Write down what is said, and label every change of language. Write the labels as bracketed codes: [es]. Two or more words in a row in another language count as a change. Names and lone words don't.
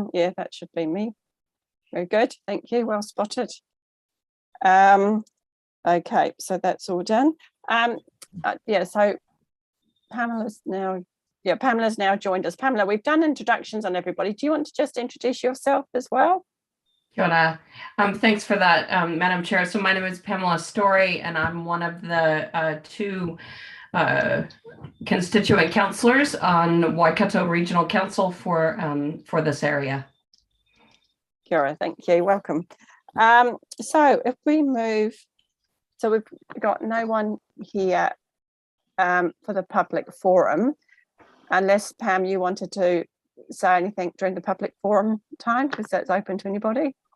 [en] Yeah, that should be me. Very good. Thank you. Well spotted. Okay, so that's all done. So Pamela's now joined us. Pamela, we've done introductions on everybody. Do you want to just introduce yourself as well? [mi] Kia ora. [en] Thanks for that, Madam Chair. So my name is Pamela Story, and I'm one of the 2 constituent councillors on Waikato Regional Council for this area. [mi] Kia ora, [en] thank you. Welcome. So if we move, so we've got no one here for the public forum, unless Pam, you wanted to say anything during the public forum time, because that's open to anybody.